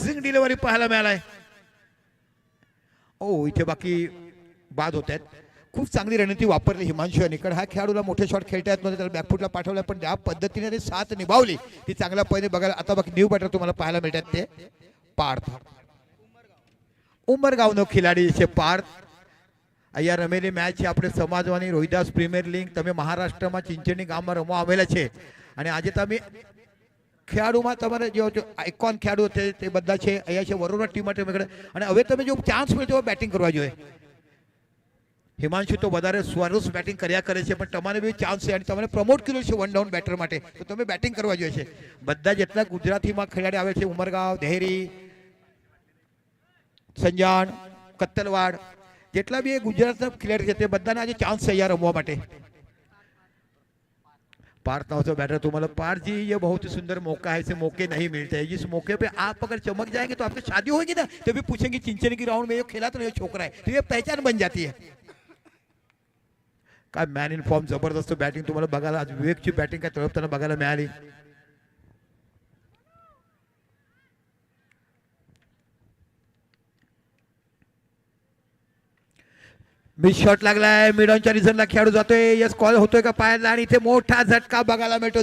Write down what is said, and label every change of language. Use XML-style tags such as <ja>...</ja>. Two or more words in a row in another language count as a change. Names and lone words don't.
<en>rising delivery</en> <mr>पाहायला मिळालाय. ओ इथे बाकी बाद होत आहेत. खूप चांगली रणनीती वापरली हिमांशू यांनी, कारण ह्या खेळाडूला मोठे शॉट खेळता येत नव्हते, त्याला बॅकफुटला पाठवलं, पण ज्या पद्धतीने ते साथ निभावली ती चांगल्या पद्धतीने बघायला. आता बाकी</mr> <en>new batter</en> <mr>तुम्हाला पाहायला मिळतात ते पार्थ</mr> <gu>ઉમરગાવનો ખિલાડી છે પાર્થ. અહીંયા રમેલી મેચ છે આપણે સમાજવાની રોહિદાસ પ્રીમિયર લીગ. તમે મહારાષ્ટ્રમાં ચિંચણી ગામમાં રમવા આવેલા છે અને આજે તમે ખેલાડુમાં તમારે જે આઇકોન ખેલાડુ તે બધા છે અહીંયા છે વરોરા ટીમ માટે અને હવે તમે જો ચાન્સ મળે તો બેટિંગ કરવા જોઈએ. હિમાંશુ તો વધારે સરસ બેટિંગ કર્યા કરે છે, પણ તમારે બી ચાન્સ છે અને તમને પ્રમોટ કર્યો છે</gu> <en>one down batter</en> <gu>માટે, તો તમે બેટિંગ કરવા જોઈએ છે. બધા જેટલા ગુજરાતીમાં ખેલાડી આવે છે ઉમરગાંવ, દેહરી, સંજાણ, કત્તલવાડ, જેટલા બી ગુજરાતના ખેલાડી છે તે બધાને આજે ચાન્સ છે અહીંયા રમવા માટે.</gu> <hi>पार्थ नाव से बैटर तुम्हारा पार्थ जी ये बहुत ही सुंदर मौका है, ऐसे मौके नहीं मिलते हैं. जिस मौके पे आप अगर चमक जाएंगे तो आपकी शादी होगी ना, तो भी पूछेंगे चिंचनी की राउंड में ये खेला तो नहीं छोकरा है, तो ये पहचान बन जाती है.</hi> <mr>काय</mr> <en>man in form</en> <mr>जबरदस्त बॅटिंग तुम्हाला बघायला, आज विवेकची बॅटिंग काय तळपताना बघायला मिळाली.</mr> <en>miss shot</en> <mr>लागलाय, मिड ऑनच्या रिझनला खेळाडू जातोय,</mr> <en>yes call</en> <mr>होतोय का पायाला, आणि इथे मोठा झटका बघायला मिळतो.</mr>